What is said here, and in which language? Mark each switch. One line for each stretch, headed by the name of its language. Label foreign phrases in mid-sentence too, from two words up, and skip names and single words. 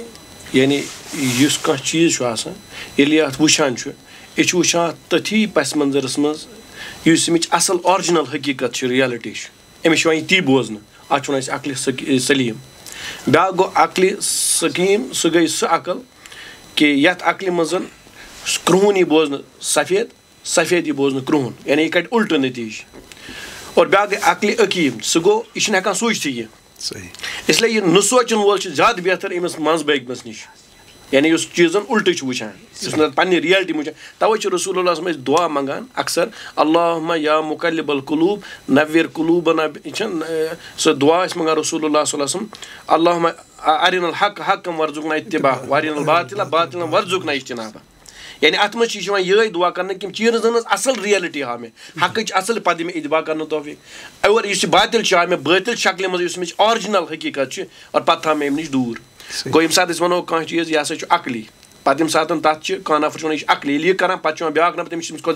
Kashmiri: یعنی یُس کانٛہہ چیٖز چھُ آسان ییٚلہِ یہِ اتھ وٕچھان چھُ یہِ چھُ وٕچھان تٔتھی پس منظرس منٛز یُس اَمِچ اصل آرجِنل حقیٖقت چھِ رِیلٹی چھِ أمِس چھُ یِوان یہِ تی بوزنہٕ اتھ چھِ وَنان أسۍ عقلہِ سلیٖم بیٛاکھ گوٚو عقلہِ سقیٖم سُہ گٔے سۄ عقل کہِ یتھ عقلہِ منٛز کرٛہُن یی بوزنہٕ سفید سفید یی بوزنہٕ کرٛہُن یعنی یہِ کڑِ اُلٹہٕ نٔتیٖجہٕ اور بیٛاکھ گٔے عقلہِ عقیٖم سُہ گوٚو یہِ چھُنہٕ ہٮ۪کان سوٗنٛچتھٕے یہِ اِسلیے یہِ نہٕ سونٛچن وول چھُ زیادٕ بہتر أمِس منٛز بٲگمِس نِش یعنی یُس چیٖزن اُلٹہٕ چھُ وٕچھان یُس نہٕ پننہِ رِیلٹی وٕچھان تَوے چھُ رسول اللہ أسۍ دُعا منٛگان اکثر
Arabic: اللہُمہ یا مُقلِب القلوٗب نوِر قلوٗبنا
Kashmiri: یہِ چھَنہٕ سۄ دُعا ٲسۍ منٛگان رسول اللہ
Arabic: صلی اللہ علیہ وسلم اللہُمہ ارِن الحق حقم ورزُقنا اتباع وارِن الباطل باطلا ورزُقنا اجتنابا
Kashmiri: یعنی اتھ منٛز چھِ یِوان یِہے دُعا کرنہٕ کہِ چیٖزن ہٕنٛز اصل رِیلٹی ہاو مےٚ حقٕچ اصل پتہٕ دِ مےٚ اتباع کرنُک توفیٖق اور یُس یہِ باطل چھُ ہاو مےٚ بٲطل شکلہِ منٛز یُس اَمِچ آرجِنل حقیٖقت چھِ اور پتہٕ تھاو مےٚ اَمہِ نِش دوٗر گوٚو ییٚمہِ ساتہٕ أسۍ ونو کانٛہہ چیٖز یہِ ہسا چھُ عقلی پتہٕ ییٚمہِ ساتہٕ تتھ چھِ کانٛہہ نفر چھُ ونان یہِ چھُ عقلی ییٚلہِ یہِ کران پتہٕ چھُ یِوان بیٛاکھ نفر تٔمِس چھِ أمِس کھۄتہٕ